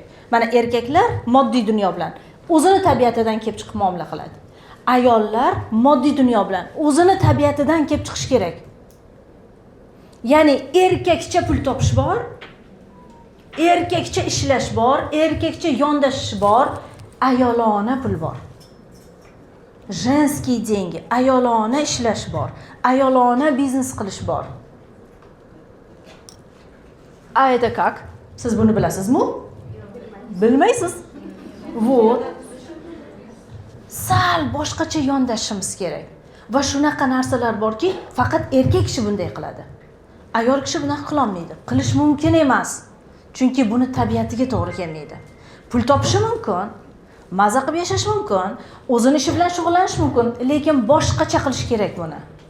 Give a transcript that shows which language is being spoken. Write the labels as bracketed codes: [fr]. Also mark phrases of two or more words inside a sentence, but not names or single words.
[uz] Mana erkaklar moddiy dunyo bilan o'zini tabiatidan kelib chiqib muomala qiladi. Ayollar moddiy dunyo bilan o'zini tabiatidan kelib chiqish kerak. Ya'ni erkakcha pul topish bor, erkakcha ishlash bor, erkakcha yondashish bor, ayolona pul bor. [ru] Женские деньги, [uz] ayolona ishlash bor, ayolona biznes qilish bor. [ru] A это как? [uz] Siz buni bilasizmi? Bilmaysiz. Вот. Sal boshqacha yondashishimiz kerak. Va shunaqa narsalar borki, faqat erkak kishi bunday qiladi. Ayol kishi bunaqa qila olmaydi. Qilish mumkin emas. Chunki buni tabiatiga to'g'ri kelmaydi. Pul topishi mumkin, maza qilib yashash mumkin, o'zini ishi bilan shug'ullanish mumkin, lekin boshqacha qilish kerak buni.